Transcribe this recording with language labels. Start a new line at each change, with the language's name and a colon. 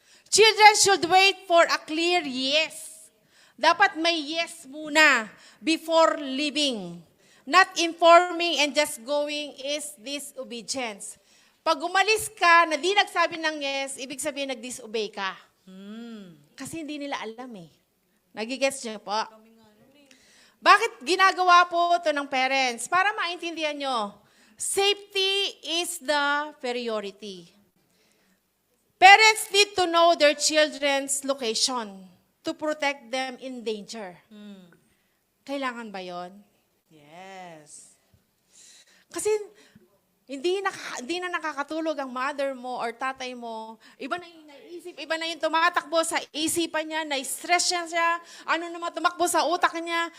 English: Children should wait for a clear yes.
Filipino: Dapat may yes muna before leaving.
English: Not informing and just going is disobedience.
Filipino: Pag umalis ka na di nagsabi ng yes, ibig sabihin nag-disobey ka. Kasi hindi nila alam eh. Nagigets niyo po? Bakit ginagawa po ito ng parents? Para maintindihan nyo,
English: safety is the priority. Parents need to know their children's location. to protect them in danger.
Filipino: Kailangan ba yon?
English: Yes.
Filipino: Kasi hindi na nakakatulog ang mother mo or tatay mo. Iba na yung naisip, iba na yung tumatakbo sa isipan niya, na-stress siya, ano naman tumakbo sa utak niya.